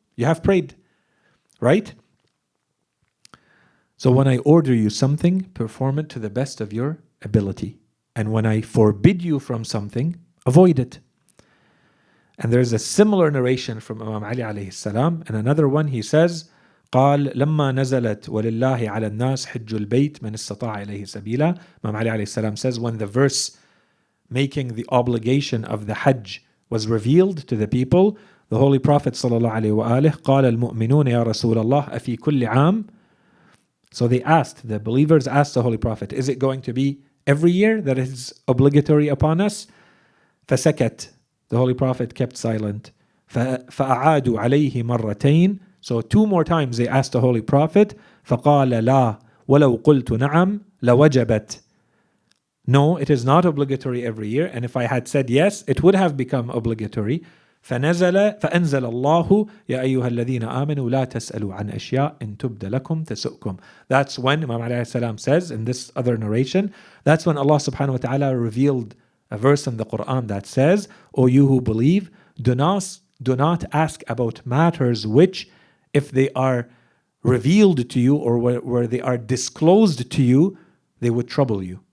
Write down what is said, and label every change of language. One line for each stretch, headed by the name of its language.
English: You have prayed, right? So when I order you something, perform it to the best of your ability. And when I forbid you from something, avoid it. And there's a similar narration from Imam Ali alayhi salam. And another one, he says,
Arabic: قال لما نزلت ولله على الناس حج البيت من استطاع إليه سبيلا.
English: Imam Ali alayhi salam says, when the verse making the obligation of the Hajj was revealed to the people, the Holy Prophet sallallahu alaihi wasallam
Arabic: قال المؤمنون يا رسول الله أفي كل عام.
English: So they asked, the believers asked the Holy Prophet, is it going to be every year that it is obligatory upon us?
Arabic: فسكت.
English: The Holy Prophet kept silent.
Arabic: فأعادوا عليه مرتين.
English: So 2 more times they asked the Holy Prophet.
Arabic: فقال لا ولو قلت نعم لوجبت.
English: No, it is not obligatory every year. And if I had said yes, it would have become obligatory.
Arabic: فأنزل الله يا أيها الذين آمنوا لا تسألوا عن أشياء إن تبد لكم تسؤكم.
English: That's when Imam alayhi salam says in this other narration, that's when Allah subhanahu wa ta'ala revealed a verse in the Quran that says, O you who believe, do not ask about matters which, if they are revealed to you or where they are disclosed to you, they would trouble you.